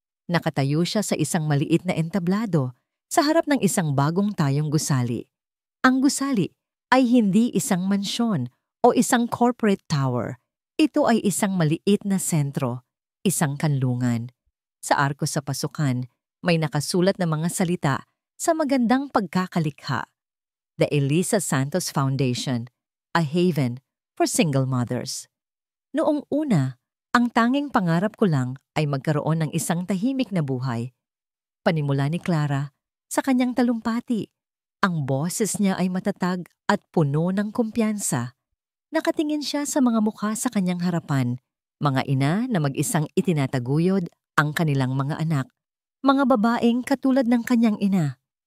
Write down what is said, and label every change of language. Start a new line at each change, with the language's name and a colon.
Filipino: Nakatayo siya sa isang maliit na entablado sa harap ng isang bagong tayong gusali. Ang gusali ay hindi isang mansyon o isang corporate tower. Ito ay isang maliit na sentro, isang kanlungan. Sa arko sa pasukan, may nakasulat na mga salita sa magandang pagkakalikha.
English: The Elisa Santos Foundation, a haven for single mothers.
Filipino: Noong una, ang tanging pangarap ko lang ay magkaroon ng isang tahimik na buhay. Panimula ni Clara sa kanyang talumpati. Ang boses niya ay matatag at puno ng kumpiyansa. Nakatingin siya sa mga mukha sa kanyang harapan, mga ina na mag-isang itinataguyod ang kanilang mga anak, mga babaeng katulad ng kanyang ina.